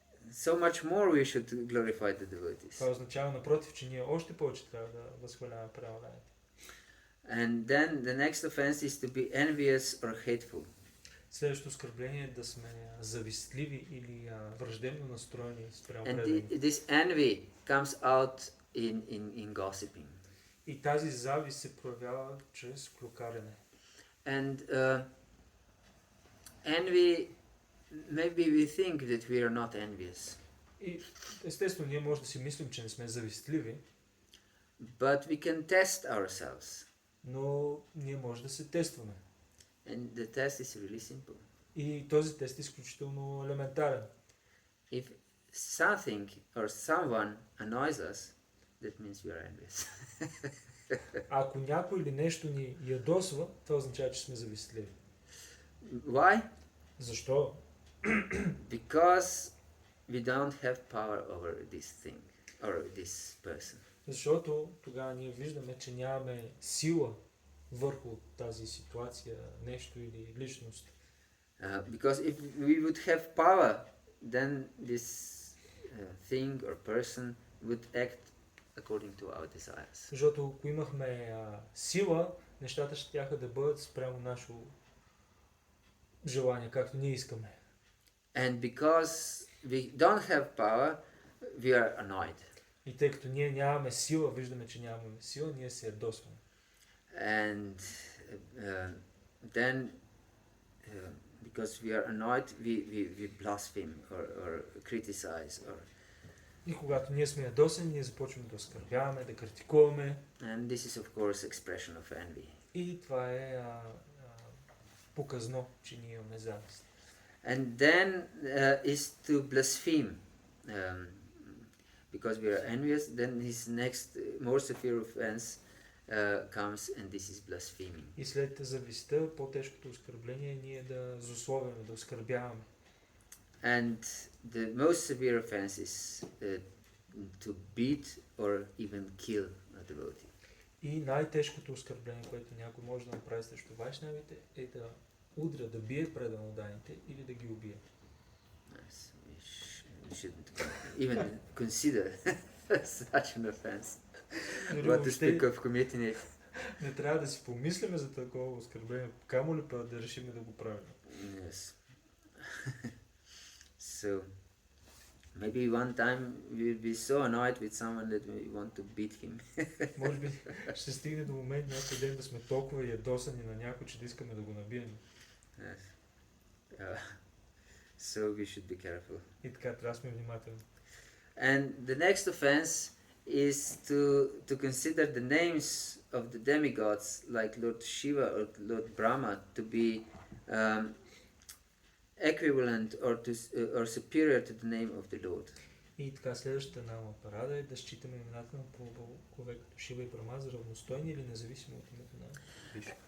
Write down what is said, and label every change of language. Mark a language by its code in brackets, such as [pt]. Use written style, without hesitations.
[en] So much more we should glorify the devotees. [bg] Това означава напротив, че ние още повече трябва да възхваляваме преданните. [en] And then the next offense is to be envious or hateful. [bg] Следващото оскърбление е да сме завистливи или враждебно настроени спрямо [en] And [bg] преданите. [en] this envy comes out in gossiping. [bg] И тази завист се проявява чрез клюкарене. [en] And envy, maybe we think that we are not envious, [bg] И естествено ние може да си мислим, че не сме завистливи, [en] but we can test ourselves. [bg] но ние може да се тестваме. [en] And the test is really simple. [bg] И този тест е изключително елементарен. [en] If something or someone annoys us, that means we are envious. [bg] Ако някой или нещо ни ядосва, това означава, че сме завистливи. [en] Why? [bg] Защо? [en] Because we don't have power over this thing or this person. [bg] Защото тогава ние виждаме, че нямаме сила върху тази ситуация, нещо или личност. [en] Because if we would have power, then this thing or person would act according to our desires. [bg] Защото ако имахме сила, нещата ще тяха да бъдат спрямо наше желание, както ние искаме. [en] And because we don't have power, we are annoyed. [bg] И тъй като ние нямаме сила, виждаме, че нямаме сила, ние се ядосваме. [en] And then, because we are annoyed, we blaspheme or criticize. [bg] И когато ние сме ядосани, ние започваме да оскърбяваме, да критикуваме. [en] And this is of course expression of envy. [bg] И това е показно, че ние имаме завист. [en] And then is to blaspheme. Because we are envious, then his next more severe offense comes, and this is blaspheming. [bg] И след завистта, по-тежкото оскърбление е ние да злословяме, да оскърбяваме. [en] And the most severe offense is to beat or even kill a devotee. [bg] И най-тежкото оскърбление, което някой може да направи срещу вайшнавите, е да удря, да бие преданоданите или да ги убие. [en] Yes, we shouldn't even consider such an offense. What to speak of committing it. [bg] Не трябва да си помислиме за такова оскърбление, камо ли па да решиме да го правим. [en] Yes. So, maybe one time we'll be so annoyed with someone that we want to beat him. [bg] Може би ще стигне до момент някой ден да сме толкова ядосани на някой, че да искаме да го набием. [en] Yes. So we should be careful. [bg] И така, трябва да сме внимателни. [en] And the next offense is to consider the names of the demigods like Lord Shiva or Lord Brahma to be equivalent or superior to the name of the Lord. [bg] И така, следващата нама парада е да считаме имената на богове като Шива и Брама за равностойни или независимо от името на Вишну.